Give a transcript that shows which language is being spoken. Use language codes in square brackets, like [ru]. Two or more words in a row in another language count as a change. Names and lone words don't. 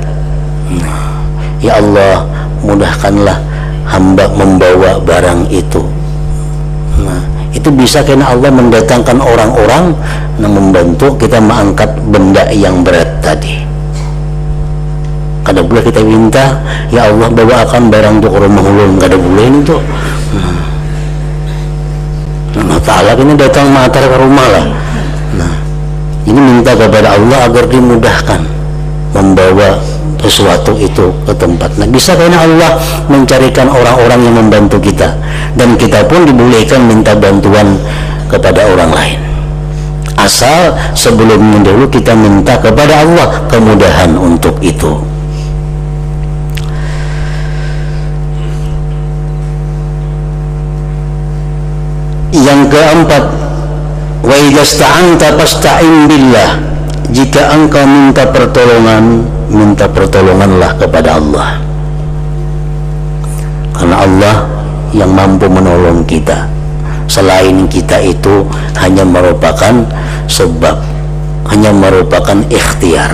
[ar] Ya Allah, [id] mudahkanlah hamba membawa barang itu. Nah, itu bisa karena Allah mendatangkan orang-orang yang membantu kita mengangkat benda yang berat tadi. [bjn] Kada boleh kita minta, [ar] ya Allah [bjn] bawakan barang itu ke rumah ulun, kada boleh itu. Nah, Ta'ala ini datang matar ke rumah lah. [id] Nah, ini minta kepada Allah agar dimudahkan membawa sesuatu itu ke tempat. Nah, bisa karena Allah mencarikan orang-orang yang membantu kita, dan kita pun dibolehkan minta bantuan kepada orang lain, asal sebelumnya dulu kita minta kepada Allah kemudahan untuk itu. Yang keempat, [ar] wa idza sta'anta fasta'in billah. [id] Jika engkau minta pertolongan, minta pertolonganlah kepada Allah, karena Allah yang mampu menolong kita. Selain kita itu hanya merupakan sebab, hanya merupakan ikhtiar.